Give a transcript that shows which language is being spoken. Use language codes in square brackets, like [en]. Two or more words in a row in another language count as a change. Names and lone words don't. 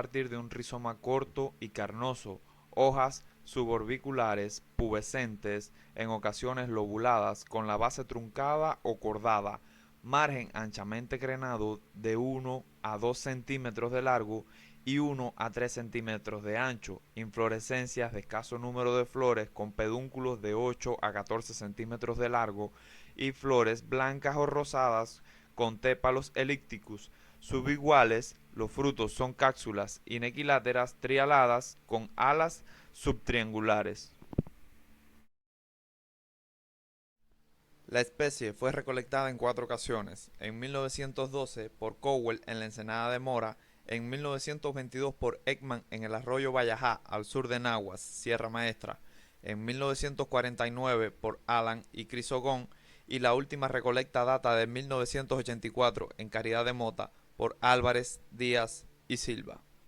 [es] partir de un rizoma corto y carnoso, hojas suborbiculares, pubescentes, en ocasiones lobuladas, con la base truncada o cordada, margen anchamente crenado de 1 a 2 centímetros de largo y 1 a 3 centímetros de ancho, inflorescencias de escaso número de flores con pedúnculos de 8 a 14 centímetros de largo y flores blancas o rosadas con tépalos elípticos, subiguales. Los frutos son cápsulas inequiláteras trialadas con alas subtriangulares. La especie fue recolectada en 4 ocasiones, en 1912 por Cowell en la Ensenada de Mora, en 1922 por Ekman en el arroyo Vallajá, al sur de Nahuas, Sierra Maestra, en 1949 por Alan y Crisogón, y la última recolecta data de 1984 en Caridad de Mota por Álvarez, Díaz y Silva.